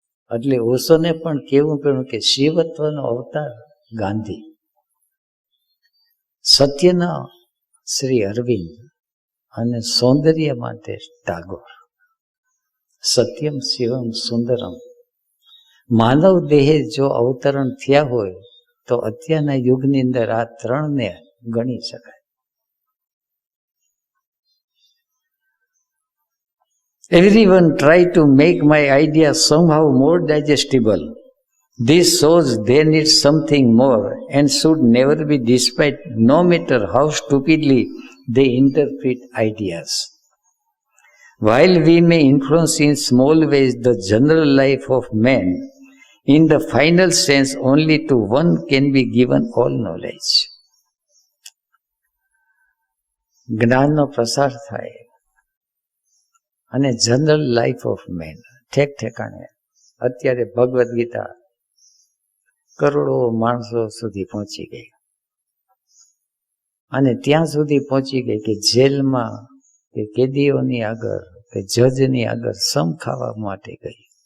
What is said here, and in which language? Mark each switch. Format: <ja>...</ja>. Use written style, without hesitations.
<gu>એટલે ઓશોને પણ કેવું પડ્યું કે શિવત્વનો અવતાર ગાંધી, સત્યના શ્રી અરવિંદ અને સૌંદર્ય માટે ટાગોર. સત્યમ શિવમ સુંદરમ. માનવ દેહે જો અવતરણ થયા હોય તો અત્યારના યુગની અંદર આ ત્રણને ગણી શકાય.</gu> <en>Everyone try to make my idea somehow more digestible. This shows they need something more and should never be despite, no matter how stupidly they interpret ideas. While we may influence in small ways the general life of man, in the final sense only to one can be given all knowledge.</en> <gu>જ્ઞાનનો પ્રસાર થાય અને</gu> <en>general life of man</en> <gu>ઠેક ઠેકાણે. અત્યારે ભગવદ્ ગીતા કરોડો માણસો સુધી પહોંચી ગઈ, અને ત્યાં સુધી પહોંચી ગઈ કે જેલમાં કે કેદીઓની આગળ કે જજની આગળ સમ ખાવા માટે ગઈ.</gu>